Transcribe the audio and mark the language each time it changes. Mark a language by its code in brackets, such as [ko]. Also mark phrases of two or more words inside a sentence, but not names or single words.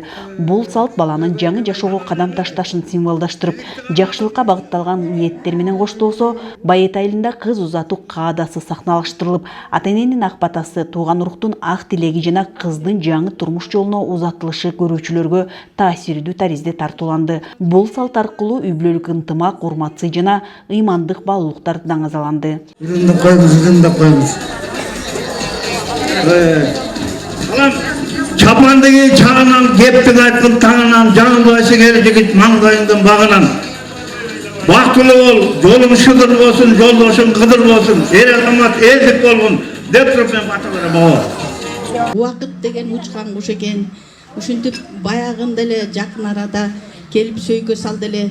[ky] Бул салт баланын жаңы жашоого кадам ташташын символдаштырып, жакшылыкка багытталган ниеттер менен коштолсо, Байет айылында кыз узатуу каадасы сахналаштырылып, ата-эненин ак батасы, тууган уруктун ак тилеги жана кыздын жаңы турмуш жолуна узатылышы көрүүчүлөргө таасирдүү таризде тартууланды. Бул салт аркылуу үй бүлөлүк ынтымак, жана ыймандык баалуулуктар даңазаланды. Çapandagi çağınan geptik aytkın tağınan жаңылбайсы кел жигит маңдайыңдан багынан. Бактылуу бол, жолуң шыдыр болсун, жолдошуң кыдыр болсун, эл азамат элдик болгон деп туруп мен бата берем бaba. Убакыт деген учкан куш экен. Ушинтип баягында эле жакын арада келип сөйгө салды эле.